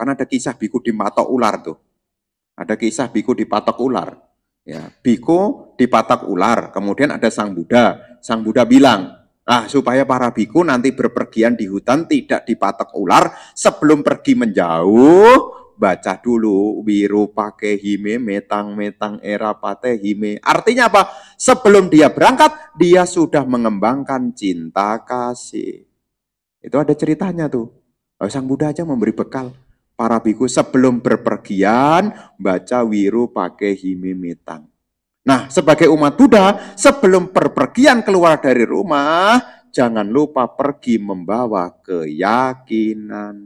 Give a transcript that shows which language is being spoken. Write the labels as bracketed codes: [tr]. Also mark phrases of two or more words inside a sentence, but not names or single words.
[id] Karena ada kisah biku dipatok ular tuh. Ada kisah biku dipatok ular. Ya, biku dipatok ular, kemudian ada Sang Buddha. Sang Buddha bilang, supaya para biku nanti berpergian di hutan tidak dipatok ular, sebelum pergi menjauh, baca dulu [pi] wirupake hime metang erapate hime. [id] Artinya apa? Sebelum dia berangkat, dia sudah mengembangkan cinta kasih. Itu ada ceritanya tuh. Sang Buddha aja memberi bekal para biku sebelum berpergian, baca [pi] wirupake hime metang. [id] Nah, sebagai umat Buddha, sebelum berpergian keluar dari rumah, jangan lupa pergi membawa keyakinan.